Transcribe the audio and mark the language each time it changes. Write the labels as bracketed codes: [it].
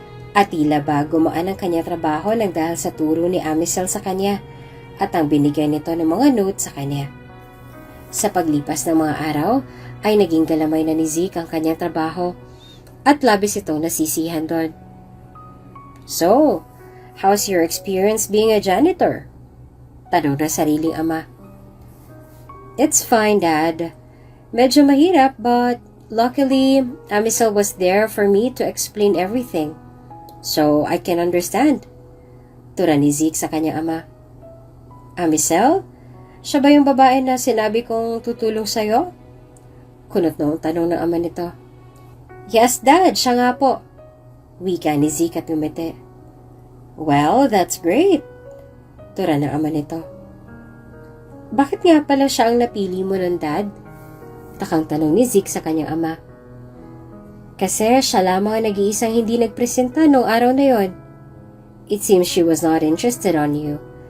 [tl] At tila ba gumaan ang kanya trabaho nang dahil sa turo ni Amisel sa kanya at ang binigay nito ng mga notes sa kanya. Sa paglipas ng mga araw ay naging galamay na ni Zeke ang kanyang trabaho at labis itong nasisihan doon. [en] "So, how's your experience being a janitor?" [tl] tanong ng sariling ama. [en] "It's fine, Dad. [tl] Medyo mahirap [en] but luckily Amisel was there for me to explain everything. So I can understand." [tl] Tura ni Zeke sa kanyang ama. "Amisel? Siya ba yung babae na sinabi kong tutulong sa'yo?" Kunot noong tanong ng ama nito. [en] "Yes, Dad. [tl] Siya nga po." Wika ni Zeke at ngumiti. [en] "Well, that's great." [tl] Tura ng ama nito. "Bakit nga pala siya ang napili mo nun, Dad?" Takang tanong ni Zeke sa kanyang ama. "Kasi siya lamang ang nag-iisang hindi nagpresenta noong araw na yon. [en] It seems she was not interested on you.